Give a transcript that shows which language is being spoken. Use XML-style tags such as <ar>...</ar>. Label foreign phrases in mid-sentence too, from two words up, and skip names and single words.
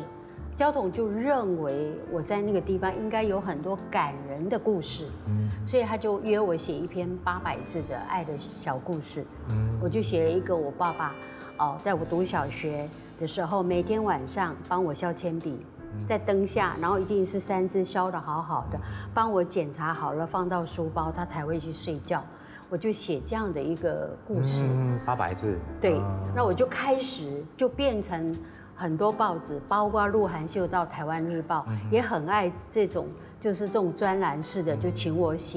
<zh>焦桐就認為我在那個地方應該有很多感人的故事，所以他就約我寫一篇800字的愛的小故事。我就寫了一個我爸爸，在我讀小學的時候，每天晚上幫我削鉛筆，在灯下，然后一定是3只削得好好的，帮我检查好了放到书包，他才会去睡觉。我就写这样的一个故事，800字。对，那我就开始就变成很多报纸，包括鹿晗秀到台湾日报，也很爱这种就是这种专栏式的，就请我写。</zh>